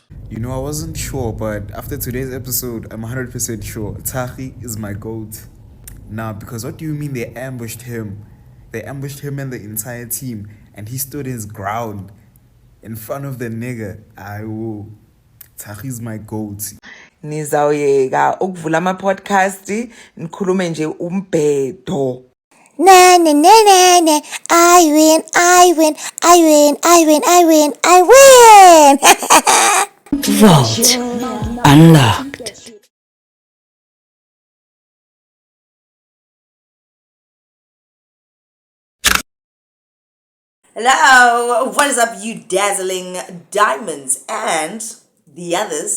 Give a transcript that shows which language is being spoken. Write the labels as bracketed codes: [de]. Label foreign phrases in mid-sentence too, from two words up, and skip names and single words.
[en] You know, I wasn't sure, but after today's episode, I'm 100% sure Taki is my GOAT. Now, because what do you mean they ambushed him They ambushed him and the entire team, and he stood his ground in front of the nigger. Ayo, Taki's my goat. [zu] Nizawuyeka ukuvula ama-podcast nikhulume nje umbhedo. Na na na na na. [en] I win, I win, I win, I win, I win, I win. Vault unlocked. Hello, what is up, you dazzling diamonds and the others?